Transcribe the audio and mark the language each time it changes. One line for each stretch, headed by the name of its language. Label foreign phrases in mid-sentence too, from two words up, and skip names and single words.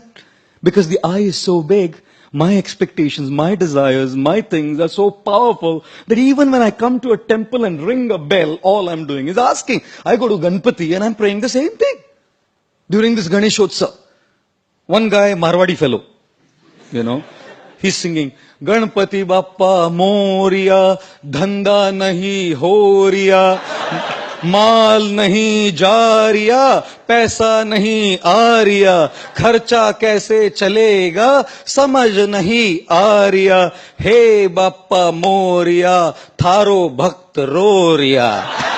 English: Because the eye is so big, my expectations, my desires, my things are so powerful that even when I come to a temple and ring a bell, all I'm doing is asking. I go to Ganpati and I'm praying the same thing. During this Ganeshotsav, one guy, Marwadi fellow, he's singing,
Marwari: गणपति बाप्पा मोरया, धंधा नहीं होरिया, माल नहीं जारिया, पैसा नहीं आरिया, खर्चा कैसे चलेगा, समझ नहीं आरिया, हे बाप्पा मोरया, थारो भक्त रोरिया.